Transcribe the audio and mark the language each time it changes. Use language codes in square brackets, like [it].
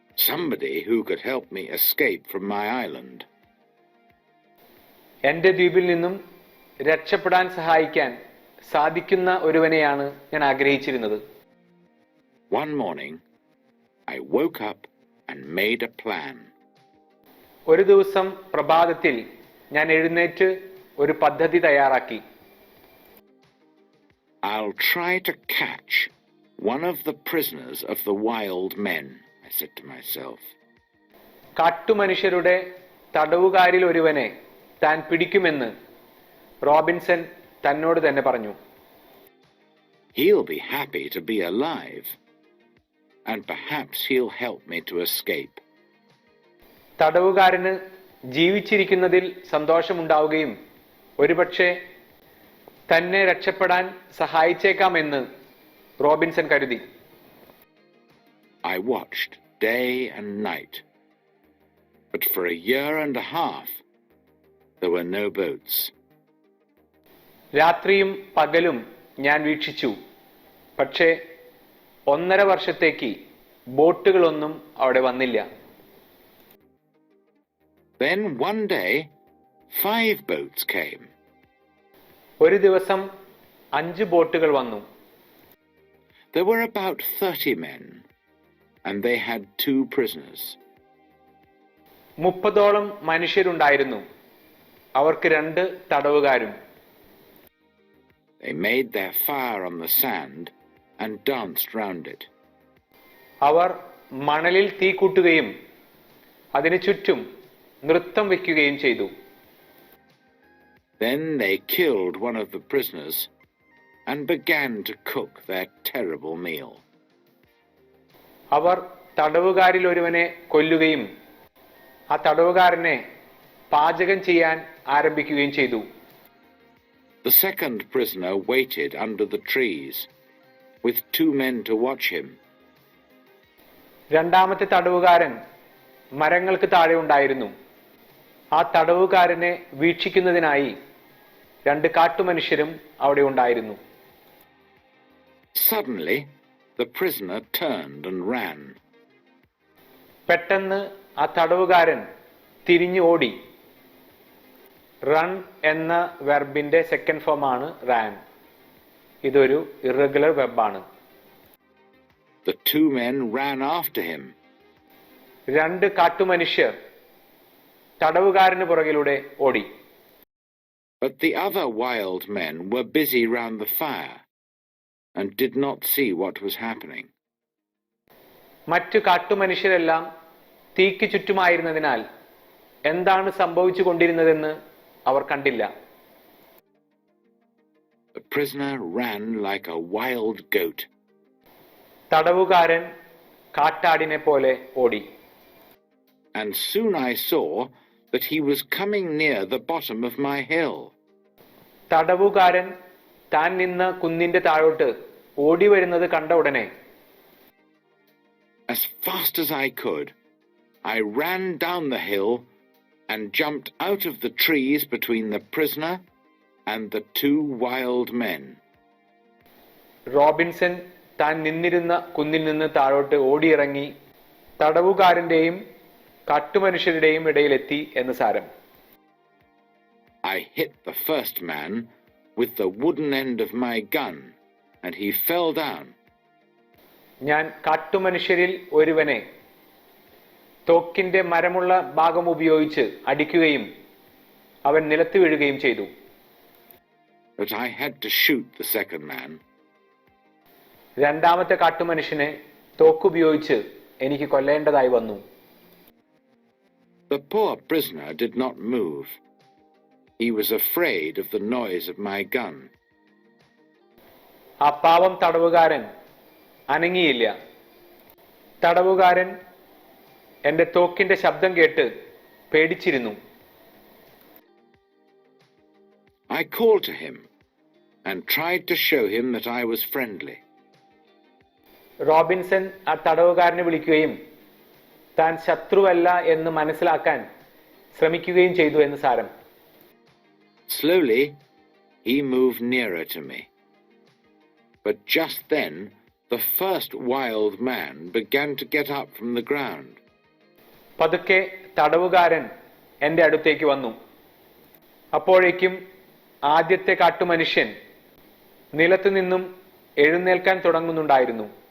[en] Somebody who could help me escape from my island. [ml] എൻ്റെ ദ്വീപിൽ നിന്നും രക്ഷപ്പെടാൻ സഹായിക്കാൻ സാധിക്കുന്ന ഒരുവനെയാണ് ഞാൻ ആഗ്രഹിച്ചിരുന്നത്. [en] One morning, I woke up and made a plan. [ml] ഒരു ദിവസം പ്രഭാതത്തിൽ ഞാൻ എഴുന്നേറ്റ് ഒരു പദ്ധതി തയ്യാറാക്കി. [en] I'll try to catch one of the prisoners of the wild men, I said to myself. [ml] കാട്ടുമനുഷ്യരുടെ തടവുകാരിൽ ഒരുവനെ താൻ പിടിക്കുമെന്ന് റോബിൻസൺ തന്നോട് തന്നെ പറഞ്ഞു. [en] He'll be happy to be alive, and perhaps he'll help me to escape. [ml] തടവുകാരന് ജീവിച്ചിരിക്കുന്നതിൽ സന്തോഷമുണ്ടാവുകയും ഒരുപക്ഷെ തന്നെ രക്ഷപ്പെടാൻ സഹായിച്ചേക്കാമെന്ന് റോബിൻസൺ കരുതി. [en] I watched day and night, but for a year and a half there were no boats. [ml] രാത്രിയും പകലും ഞാൻ വീക്ഷിച്ചു. പക്ഷേ 1.5 വർഷത്തേക്ക് ബോട്ടുകളൊന്നും അവിടെ വന്നില്ല. [en] Then one day 5 boats came. [ml] ഒരു ദിവസം 5 ബോട്ടുകൾ വന്നു. [en] There were about 30 men, and they had 2 prisoners. [ml] 30ഓളം മനുഷ്യരുണ്ടായിരുന്നു. അവർക്ക് 2 തടവുകാരും. [en] They made their fire on the sand and danced round it. [ml] അവർ മണലിൽ തീ കൂട്ടുകയും അതിനു ചുറ്റും നൃത്തം വയ്ക്കുകയും ചെയ്തു. [en] Then they killed one of the prisoners and began to cook their terrible meal. [ml] അവർ തടവുകാരിൽ ഒരുവനെ കൊല്ലുകയും ആ തടവുകാരനെ പാചകം ചെയ്യാൻ ആരംഭിക്കുകയും ചെയ്തു. [en] The second prisoner waited under the trees with 2 men to watch him. [ml] രണ്ടാമത്തെ തടവുകാരൻ മരങ്ങൾക്ക് താഴെ ഉണ്ടായിരുന്നു. ആ തടവുകാരനെ വീക്ഷിക്കുന്നതിനായി 2 കാട്ടുമനുഷ്യരും അവിടെ ഉണ്ടായിരുന്നു. [en] Suddenly, the prisoner turned and ran. [ml] പെട്ടെന്ന് ആ തടവുകാരൻ തിരിഞ്ഞു ഓടി. റൺ എന്ന വെർബിന്റെ സെക്കൻഡ് ഫോം ആണ് റാൻ. ഇതൊരു irregular വെർബാണ്. [en] The 2 men ran after him. [ml] 2 കാട്ടുമനുഷ്യർ തടവുകാരന് പുറകിലൂടെ ഓടി. [en] But the other wild men were busy round the fire and did not see what was happening. [ml] മറ്റു കാട്ടുമനുഷ്യരെല്ലാം തീക്ക് ചുറ്റുമായിരുന്നതിനാൽ എന്താണ് സംഭവിച്ചു കൊണ്ടിരുന്നതെന്ന് അവർ കണ്ടില്ല. [en] The prisoner ran like a wild goat. [ml] തടവുകാരൻ കാട്ടാടിനെ പോലെ ഓടി. [en] And soon I saw that he was coming near the bottom of my hill. [ml] തടവുകാരൻ താൻ നിന്ന കുന്നിന്റെ താഴോട്ട് ഓടി വരുന്നത് കണ്ട ഉടനെ [en] As fast as I could, I ran down the hill and jumped out of the trees between the prisoner and the 2 wild men. [ml] Robinson താൻ നിന്നിരുന്ന കുന്നിൽ നിന്ന് താഴോട്ട് ഓടിയിറങ്ങി തടവുകാരന്റെയും കാട്ടുമനുഷ്യരുടെയും ഇടയിലെത്തി എന്ന് സാരം. [en] I hit the first man with the wooden end of my gun, and he fell down. [ml] ഞാൻ കാട്ടുമനുഷ്യരിൽ ഒരുവനെ തോക്കിന്റെ മരമുള്ള ഭാഗം ഉപയോഗിച്ച് അടിക്കുകയും അവൻ നിലത്ത് വീഴുകയും ചെയ്തു. [en] But I had to shoot the second man. [ml] രണ്ടാമത്തെ കാട്ടുമനുഷ്യനെ തോക്കുപയോഗിച്ച് എനിക്ക് കൊല്ലേണ്ടതായി വന്നു. [en] The poor prisoner did not move. He was afraid of the noise of my gun. [ml] ആ പാവം തടവുകാരൻ അനങ്ങിയില്ല. തടവുകാരൻ എന്റെ തോക്കിന്റെ ശബ്ദം കേട്ട് പേടിച്ചിരുന്നു. [en] I called to him and tried to show him that I was friendly. [ml] Robinson ആ തടവുകാരനെ വിളിക്കുകയും താൻ ശത്രുവല്ല എന്ന് മനസ്സിലാക്കാൻ ശ്രമിക്കുകയും ചെയ്തു എന്ന് സാരം. [en] Slowly, he moved nearer to me. But just then, the first wild man began to get up from the ground. [ml] പതുക്കെ തടവുകാരൻ എന്റെ അടുത്തേക്ക് വന്നു. അപ്പോഴേക്കും ആദ്യത്തെ കാട്ടുമനുഷ്യൻ നിലത്തു നിന്നും എഴുന്നേൽക്കാൻ തുടങ്ങുന്നുണ്ടായിരുന്നു.